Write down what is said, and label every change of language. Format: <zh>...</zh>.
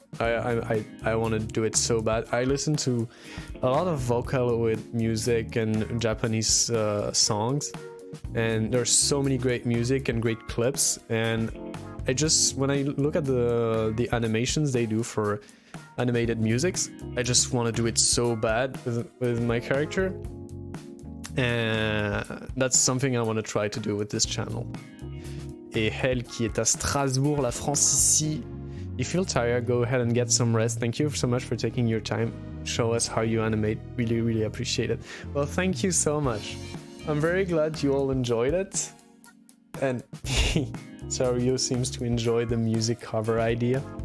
<en>I want to do it so bad. I listen to a lot of Vocaloid music and Japanese songs, and there's so many great music and great clips, and I just, when I look at the animations they do for animated musics, I just want to do it so bad with my character, and that's something I want to try to do with this channel.</en> <fr>Et Hel qui est à Strasbourg, la France ici.</fr> <en>If you feel tired, go ahead and get some rest. Thank you so much for taking your time. Show us how you animate. Really, really appreciate it. Well, thank you so much. I'm very glad you all enjoyed it. And Sario seems to enjoy the music cover idea.</en>